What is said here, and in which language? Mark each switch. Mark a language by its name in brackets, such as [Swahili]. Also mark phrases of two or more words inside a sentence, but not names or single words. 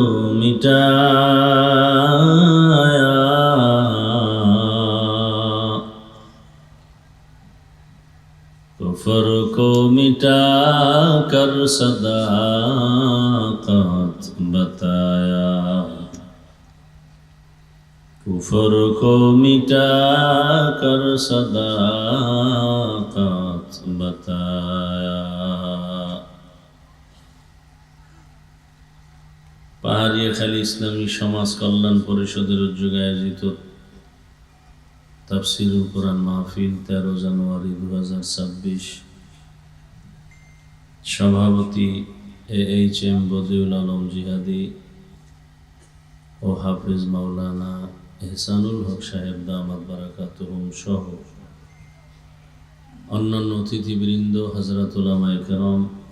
[Urdu] مٹایا، کفر کو مٹا کر صداقت بتایا، کفر کو مٹا کر صداقت بتایا۔ [Bangla] পাহাড়িয়াখালী ইসলামী সমাজ কল্যাণ পরিষদের উদ্যোগে আয়োজিত তাফসীরুল কোরআন মাহফিল 13 জানুয়ারি 2026, সভাপতি AHM বদিউল আলম জিহাদি ও হাফিজ মাওলানা এহসানুল হক সাহেব [Arabic] دامت بركاتهم [Bangla] সহ অন্যান্য অতিথিবৃন্দ, হযরত উলামায়ে কেরাম,